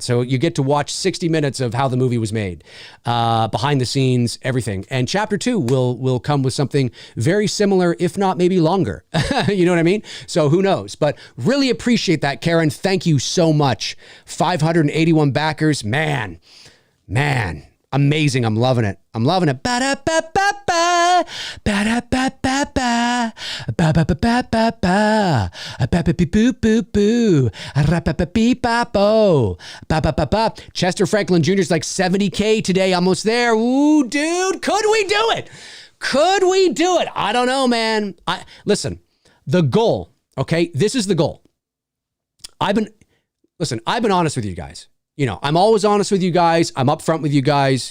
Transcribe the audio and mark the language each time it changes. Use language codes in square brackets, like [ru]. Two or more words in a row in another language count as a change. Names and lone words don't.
[en] So you get to watch 60 minutes of how the movie was made, behind the scenes, everything. And Chapter 2 will come with something very similar, if not maybe longer. You know what I mean? So who knows? But really appreciate that, Karen. Thank you so much. 581 backers. Man. Amazing. I'm loving it. Ba-da-ba-ba-ba. Ba-da-ba-ba-ba. Ba-ba-ba-ba-ba. Ba-ba-boo-boo-boo. Ra-ba-ba-bee-ba-bo. Ba-ba-ba-ba. Chester Franklin Jr. is like 70K today. Almost there. Ooh, dude. Could we do it? I don't know, man. Listen, the goal, okay? This is the goal. I've been honest with you guys. I'm always honest with you guys. I'm upfront with you guys.